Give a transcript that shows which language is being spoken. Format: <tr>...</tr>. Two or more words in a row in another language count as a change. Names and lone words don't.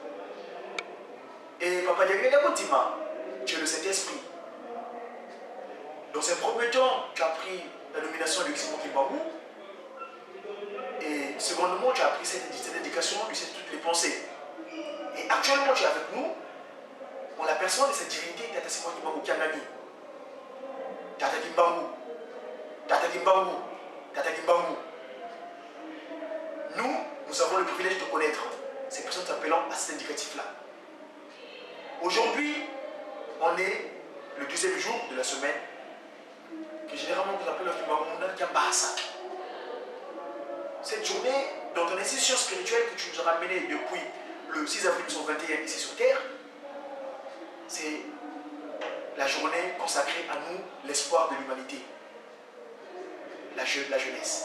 <fr>Et Papa Dialungana Moutima, tu es le Saint-Esprit. Dans ces premiers temps, tu as pris la nomination du Simon Kimbabou. Et secondement, tu as pris cette indication de toutes les pensées. Et actuellement, tu es avec nous. On la personne de cette divinité, Tata Simon Kimbabou Kiangani. Tata Kimbabou. Tata Kimbabou. Tata Kimbabou. Nous avons le privilège de connaître ces personnes t'appelant à cet indicatif-là. Aujourd'hui, on est le deuxième jour de la semaine, que généralement nous appelons le Kiambasa. Cette journée, dans ton institution spirituelle que tu nous as ramenée depuis le 6 avril 1921 ici sur Terre, c'est la journée consacrée à nous, l'espoir de l'humanité, la jeunesse.</fr>